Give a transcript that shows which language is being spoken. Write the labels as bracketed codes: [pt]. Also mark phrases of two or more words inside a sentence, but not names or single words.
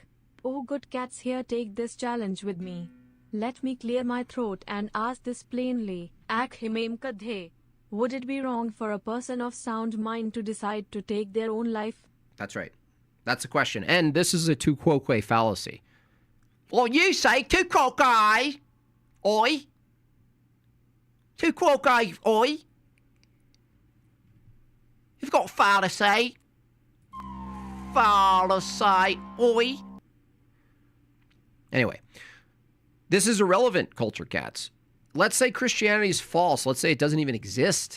[en] Oh, good cats, here, take this challenge with me. Let me clear my throat and ask this plainly. Ak himem kadhe. Would it be wrong for a person of sound mind to decide to take their own life? That's right. That's the question. And this is a [la] tu quoque [en] fallacy. Well, you say [la] tu quoque, [en] oi. [la] Tu quoque, [en] oi. You've got fallacy. Fallacy, oi. Anyway, this is irrelevant, Culture Cats. Let's say Christianity is false. Let's say it doesn't even exist.